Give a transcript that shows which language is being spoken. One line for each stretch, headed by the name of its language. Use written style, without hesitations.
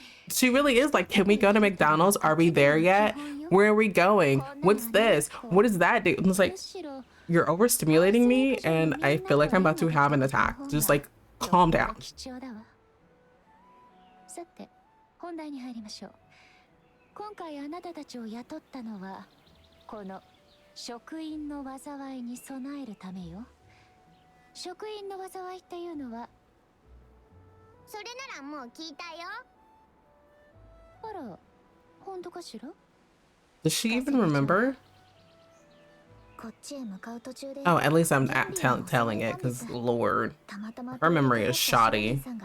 English: She really is like, can we go to McDonald's? Are we there yet? Where are we going? What's this? What does that do? And it's like, you're overstimulating me and I feel like I'm about to have an attack. Just like, calm down.
Japanese: さて、本題に入りましょう。今回あなたたちを雇ったのは、この職員の災いに備えるためよ。職員の災いっていうのは、それならもう聞いたよ。あら、本当かしら?
English: Does she even remember?
Japanese: こっちへ向かう途中で、
English: Oh, at least I'm telling it, because Lord, her memory is shoddy.